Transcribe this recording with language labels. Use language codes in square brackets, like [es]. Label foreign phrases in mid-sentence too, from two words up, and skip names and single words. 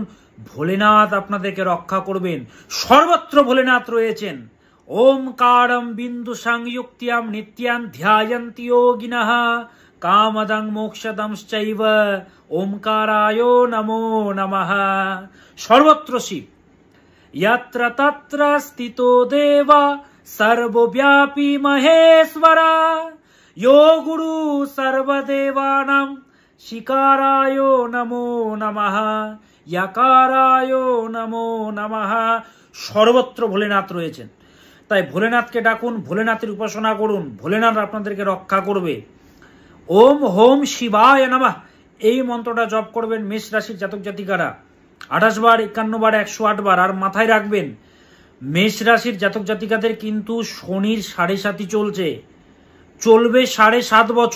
[bn] ভোলেনাথ আপনাদেরকে রক্ষা করবেন, সর্বত্র ভোলেনাথ রয়েছেন। [sa] ওমকারম বিন্দু সংযুক্তিয়াম নিত্যান ধ্যায়ন্তি যোগিনঃ কামদং মোক্ষদংশ্চৈব ওমকারায় নমো নমঃ। [bn] সর্বত্র শিব। [sa] यत्र तत्र स्थितो देवा सर्वव्यापी महेश्वरा यो गुरु सर्वदेवानां शिकाराय नमो नमः यकाराय नमो नमः। [bn] সর্বত্র ভোলেনাথ রয়েছেন, তাই ভোলেনাথকে ডাকুন, ভোলেনাথের উপাসনা করুন, ভোলেনাথ আপনাদেরকে রক্ষা করবে। [sa] ওম হোম শিবায় নমঃ [bn] এই মন্ত্রটা জপ করবেন মেষ রাশির জাতক জাতিকারা 28 বার, 51 বার, 108 বার। আর মাথায় রাখবেন, মেষ রাশির জাতক জাতিকাদের কিন্তু শনির 7.5 চলছে, চলবে 7.5 বছর।